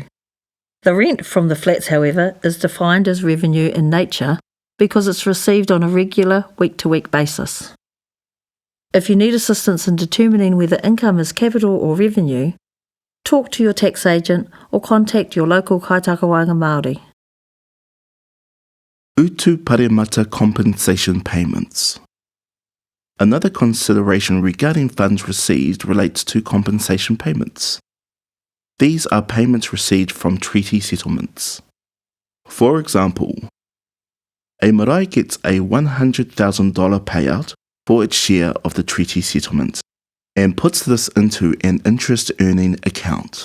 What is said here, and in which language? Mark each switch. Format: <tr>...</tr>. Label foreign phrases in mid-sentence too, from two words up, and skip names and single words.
<en>The rent from the flats, however, is defined as revenue in nature because it's received on a regular week-to-week basis. If you need assistance in determining whether income is capital or revenue, talk to your tax agent or contact your local</en> <mi>kaitakawaenga Māori. Utu paremata</mi> <en>compensation payments. Another consideration regarding funds received relates to compensation payments. These are payments received from treaty settlements. For example, a marae gets a $100,000 payout for its share of the treaty settlement and puts this into an interest-earning account.</en>